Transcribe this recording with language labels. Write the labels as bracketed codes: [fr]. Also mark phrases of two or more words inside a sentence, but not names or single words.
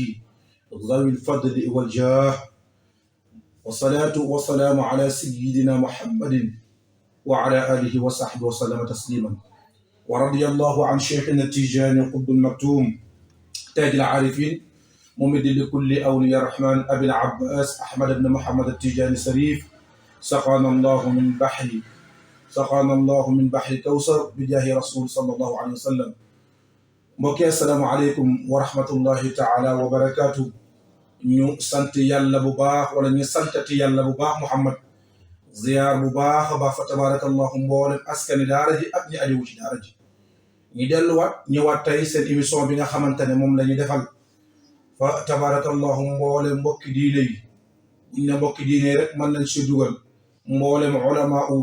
[ar] ذوي الفضل والجاه والصلاة والسلام على سيدنا محمد وعلى آله وصحبه وسلم تسليما ورضي الله عن شيخنا التيجاني قطب المكتوم تاج العارفين ممد لكل أولياء الرحمن أبي العباس أحمد بن محمد التيجاني الشريف سقانا الله من بحر كوثر بجاه رسول صلى الله عليه وسلم. mbokk السلام عليكم ورحمة الله تعالى وبركاته. [wo] ñu sant yàlla bu baax wala ñu santati yàlla bu baax Muhammad ziyaar bu baax a baax [ar] فتبارك الله [wo] mboolem askani daara ji ak ñi ajuwu ci daara ji ñu delluwaat ñëwaat tey seen émission bi nga xamante ne moom la ñu defal [ar] فتبارك الله [wo] mboolem mbokki diine yi buñ ne mbokki diine rek mën nañ si dugal mboolem ulama